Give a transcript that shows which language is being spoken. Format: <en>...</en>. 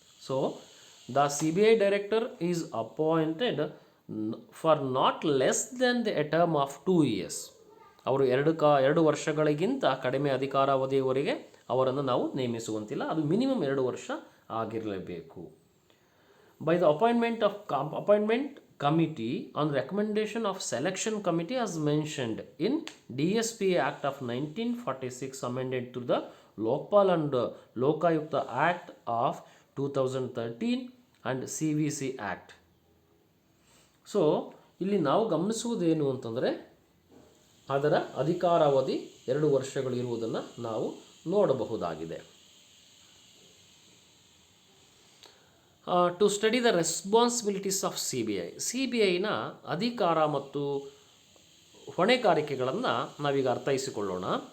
<en>So the CBI director is appointed for not less than a term of 2 years.</en> <kn>ಅವರು 2 ವರ್ಷಗಳಿಗಿಂತ ಕಡಿಮೆ ಅಧಿಕಾರಾವಧಿಯವರೆಗೆ ಅವರನ್ನು ನಾವು ನೇಮಿಸುವಂತಿಲ್ಲ. ಅದು ಮಿನಿಮಮ್ 2 ವರ್ಷ ಆಗಿರಲೇಬೇಕು.</kn> <en>by the appointment committee on recommendation of selection committee as mentioned in DSP Act of 1946 amended to the Lokpal and Lokayukta Act of 2013 and CVC Act.</en> <kn>So ಇಲ್ಲಿ ನಾವು ಗಮನಿಸುವುದೇನು ಅಂತಂದರೆ ಅದರ ಅಧಿಕಾರಾವಧಿ 2 ವರ್ಷಗಳು ಇರುವುದನ್ನು ನಾವು ನೋಡಬಹುದಾಗಿದೆ.</kn> <en>to study the responsibilities of</en> <kn>C B ಐನ ಅಧಿಕಾರ ಮತ್ತು ಹೊಣೆಗಾರಿಕೆಗಳನ್ನು ನಾವೀಗ ಅರ್ಥೈಸಿಕೊಳ್ಳೋಣ.</kn>